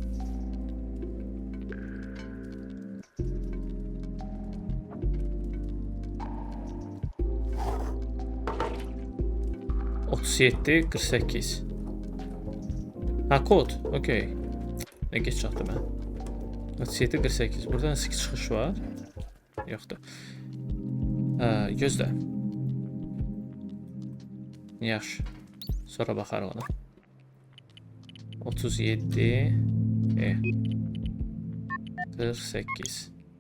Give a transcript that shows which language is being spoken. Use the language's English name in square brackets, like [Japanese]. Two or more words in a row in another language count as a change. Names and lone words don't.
[Azerbaijani] ...37, 48. [Turkish] Ha, kod. Okey. Ne geç çaktım ben. [Azerbaijani] 37, 48. Burada nasıl çıxış var? Yoxdur. Gözlə. Yaxşı. Sonra baxarıq ona. 37 48.